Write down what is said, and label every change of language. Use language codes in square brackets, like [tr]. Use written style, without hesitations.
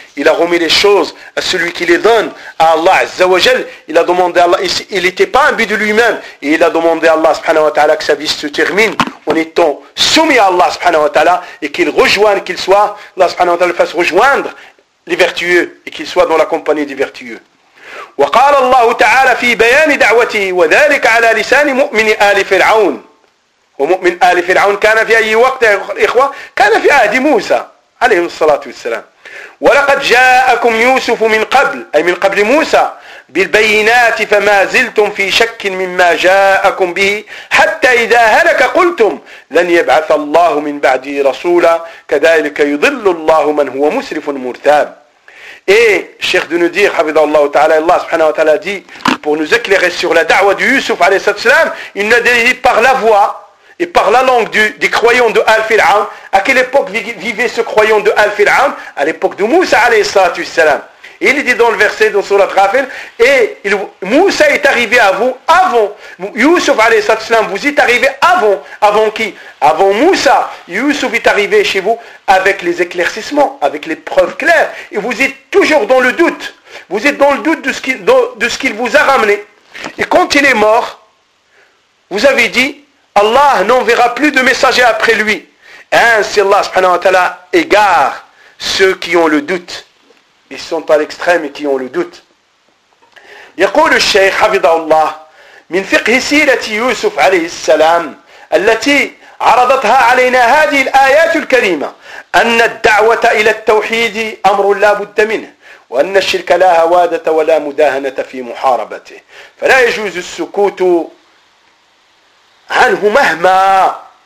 [fr] Il a remis les choses à celui qui les donne, à Allah Azza wa Jal. Il a demandé à Allah, il n'était pas un but de lui-même. Et il a demandé à Allah subhanahu wa ta'ala que sa vie se termine en étant soumis à Allah subhanahu wa ta'ala et qu'il rejoigne, qu'il soit, Allah subhanahu wa ta'ala fasse rejoindre les vertueux et qu'il soit dans la compagnie des vertueux. [ar] وقال الله تعالى في بيان دعوته وذلك على لسان مؤمن آل فرعون ومؤمن آل فرعون كان في أي وقت إخوة كان في عهد موسى عليه الصلاة والسلام ولقد جاءكم يوسف من قبل أي من قبل موسى بالبينات فما زلتم في شك مما جاءكم به حتى إذا هلك قلتم لن يبعث الله من بعده رسولا كذلك يضل الله من هو مسرف مرتاب [fr] Et Cheikh de nous dire, [ar] حفظه الله تعالى, [fr] Allah subhanahu wa ta'ala dit, pour nous éclairer sur la da'wah de Yusuf alayhi salam, il nous a dit par la voix et par la langue des croyants de Al-Fir'aun, à quelle époque vivait ce croyant de Al-Fir'aun? À l'époque de Moussa alayhi salatu wassalam. Il dit dans le verset de Sourate Ghafir, et Moussa est arrivé à vous avant. Youssouf alayhi salatu salam, vous êtes arrivé avant. Avant qui? Avant Moussa. Youssouf est arrivé chez vous avec les éclaircissements, avec les preuves claires. Et vous êtes toujours dans le doute. Vous êtes dans le doute de ce qu'il vous a ramené. Et quand il est mort, vous avez dit, Allah n'enverra plus de messager après lui. Ainsi Allah subhanahu wa ta'ala égare ceux qui ont le doute. Ils sont à l'extrême et qui ont le doute. [ar] يقول الشيخ حفظه الله من فقه سيرة يوسف عليه السلام التي عرضتها علينا هذه الآيات الكريمة أن الدعوة إلى التوحيد أمر لا بد منه وأن الشرك لا هوادة ولا مداهنة في محاربته فلا يجوز السكوت عنه مهما